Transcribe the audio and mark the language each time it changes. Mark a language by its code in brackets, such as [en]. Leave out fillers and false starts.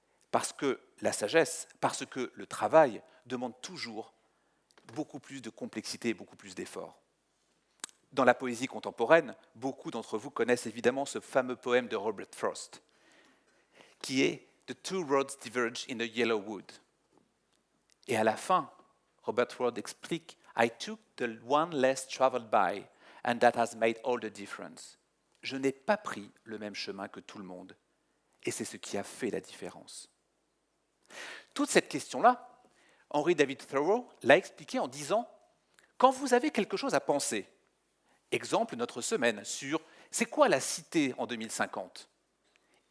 [fr] Parce que la sagesse, parce que le travail demande toujours beaucoup plus de complexité et beaucoup plus d'efforts. Dans la poésie contemporaine, beaucoup d'entre vous connaissent évidemment ce fameux poème de Robert Frost, qui est « [en] The two roads diverge in a yellow wood ». [fr] Et à la fin, Robert Frost explique « [en] I took the one less traveled by, and that has made all the difference ». [fr] Je n'ai pas pris le même chemin que tout le monde, et c'est ce qui a fait la différence. Toute cette question-là, Henry David Thoreau l'a expliqué en disant « Quand vous avez quelque chose à penser », exemple notre semaine sur « C'est quoi la cité en 2050 ?»